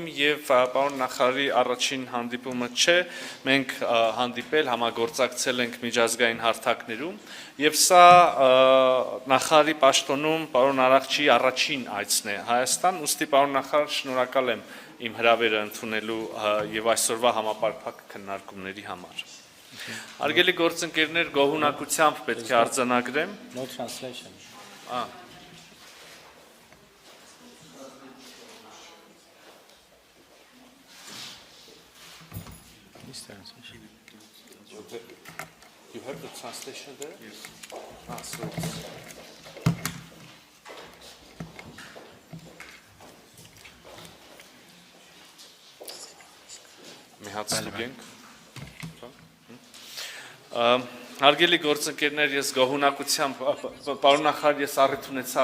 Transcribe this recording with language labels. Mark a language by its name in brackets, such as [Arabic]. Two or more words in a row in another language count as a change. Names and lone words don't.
[Armenian] և պարոն նախարարի առաջին հանդիպումը չէ, մենք հանդիպել, համագործակցել ենք միջազգային հարթակներում, և սա նախարարի պաշտոնում պարոն Արաղչիի առաջին այցն է Հայաստան, ուստի պարոն նախարար, շնորհակալ եմ իմ հրավերը ընդունելու և այսօրվա համապարփակ քննարկումների համար։ Հարգելի գործընկերներ, գոհունակությամբ պետք է արձանագրեմ։ [English] No translation. You have the translation there? Yes. [Armenian] Մի հատ ստուգենք։ Հարգելի գործընկերներ, ես գոհունակությամբ, պարոն նախարար, ես առիթ ունեցա